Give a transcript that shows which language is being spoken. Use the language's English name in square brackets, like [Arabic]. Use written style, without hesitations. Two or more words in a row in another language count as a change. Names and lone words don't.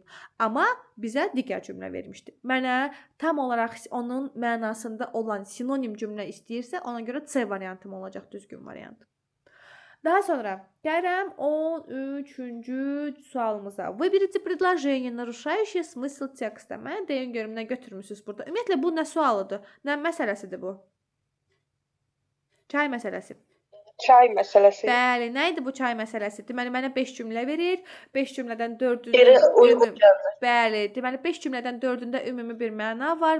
[Azerbaijani] Amma bizə digər cümlə vermişdi. Mənə tam olaraq onun mənasında olan sinonim cümlə istəyirsə, ona görə C variantım olacaq düzgün variant. Daha sonra gəlirəm 13-cü sualımıza. [Russian] Выберите предложение, нарушающее смысл текста. [Azerbaijani] Mən deyin görüm nə götürmüsünüz burada. Ümumiyyətlə bu nə sualıdır? Nə məsələsidir bu? Çay məsələsi. Çay məsələsi. Bəli, nə idi bu çay məsələsi? Deməli mənə 5 cümlə verir. 5 cümlədən 4-ünü Biri uyğun gəlmir. Bəli, deməli 5 cümlədən 4-ündə ümumi bir məna var.